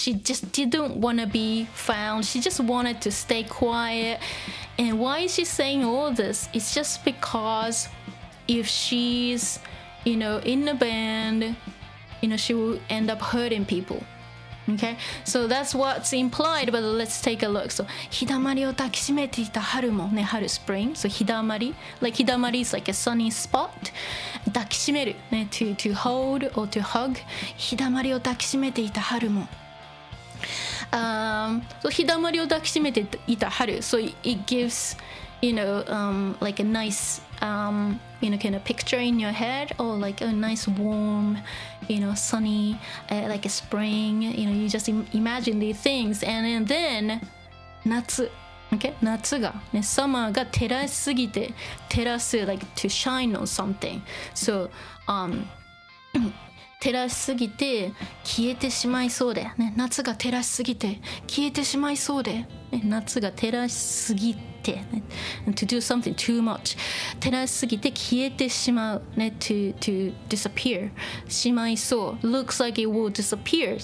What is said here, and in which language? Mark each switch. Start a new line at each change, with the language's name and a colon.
English: She just didn't want to be found. She just wanted to stay quiet. And why is she saying all this? It's just because if she's, in a band, she will end up hurting people. Okay, so that's what's implied, but let's take a look.
Japanese: So 日だまりを抱きしめていた春もね、春 spring.
English: So 日だまり like 日だまり is like a sunny spot. 抱きしめるね、to hold or to hug.
Japanese: 日だまりを抱きしめていた春も。So 日だまりを抱きしめていた春.
English: So it gives, like a nice, kind of picture in your head, or like a nice warm, sunny, like a spring. You just imagine these things, and then 夏 okay, 夏がね、summer
Japanese: が照らしすぎて、
English: 照らす like to shine on something.
Japanese: So照らしすぎて消えてしまいそうで、ね、夏が照らしすぎて消えてしまいそうで、ね、夏が照らしすぎて、ね、
English: to do something too much
Japanese: 照らしすぎて消えてしまう、ね、
English: to disappear
Japanese: しまいそう
English: looks like it will disappear.